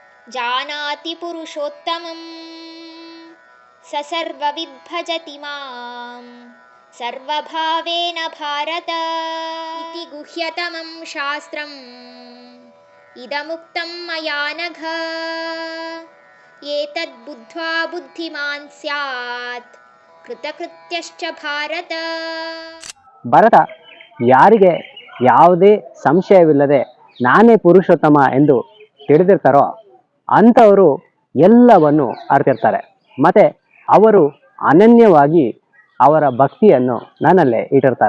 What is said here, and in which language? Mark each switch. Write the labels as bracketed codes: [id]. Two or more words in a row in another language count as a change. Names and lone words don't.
[sa] ಜಾನಾತಿ ಪುರುಷೋತ್ತಮಂ ಸ ಸರ್ವವಿದ್ ಭಜತಿ ಮಾಂ ಸರ್ವಭಾವೇನ ಭಾರತ ಇತಿ ಗುಹ್ಯತಮಂ ಶಾಸ್ತ್ರಂ ಇದಮುಕ್ತಂ ಮಯಾ ನಘ ಏತದ್ ಬುದ್ಧ್ವಾ ಬುದ್ಧಿಮಾನ್ ಸ್ಯಾತ್ ಕೃತಕೃತ್ಯಶ್ಚ ಭಾರತ. [kn] ಭರತ ಯಾರಿಗೆ ಯಾವುದೇ ಸಂಶಯವಿಲ್ಲದೆ ನಾನೇ ಪುರುಷೋತ್ತಮ ಎಂದು ತಿಳಿದಿರ್ತಾರೋ ಅಂಥವರು ಎಲ್ಲವನ್ನು ಅರ್ತಿರ್ತಾರೆ. ಮತ್ತು ಅವರು ಅನನ್ಯವಾಗಿ ಅವರ ಭಕ್ತಿಯನ್ನು ನನ್ನಲ್ಲೇ ಇಟ್ಟಿರ್ತಾರೆ.